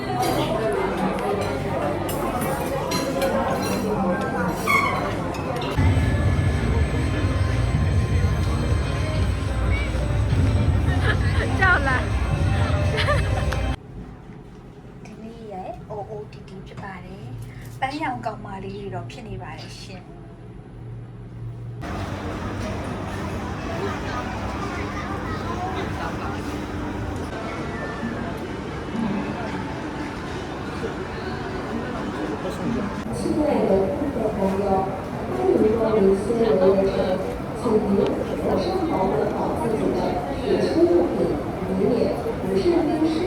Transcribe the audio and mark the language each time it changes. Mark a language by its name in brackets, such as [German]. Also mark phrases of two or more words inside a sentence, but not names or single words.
[Burmese] ကြောက်လား ဒီနေ့ရဲ့ OOTD ဖြစ်ပါတယ်ပန်းရောင်ကောင်မလေးတွေတော့ဖြစ်နေပါတယ်ရှင် [Chinese] 亲爱的顾客朋友，欢迎光临新人夜市，请您妥善保管好自己的随身物品，以免不慎丢失。